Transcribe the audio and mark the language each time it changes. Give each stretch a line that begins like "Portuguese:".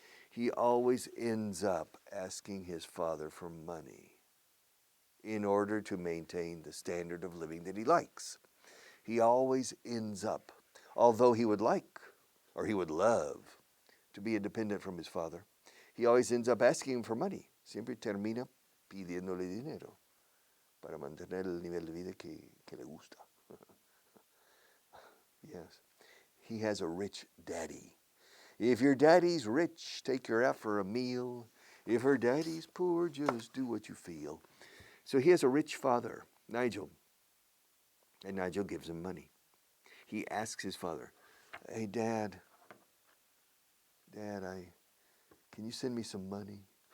English: He always ends up asking his father for money in order to maintain the standard of living that he likes. He always ends up, although he would like, or he would love, to be independent from his father, he always ends up asking him for money.
Spanish: Siempre termina pidiéndole dinero para mantener el nivel de vida que le gusta.
English: Yes. he has a rich daddy. If your daddy's rich, take her out for a meal. If her daddy's poor, just do what you feel. So he has a rich father, Nigel, and Nigel gives him money. He asks his father, "Hey, Dad, can you send me some money?"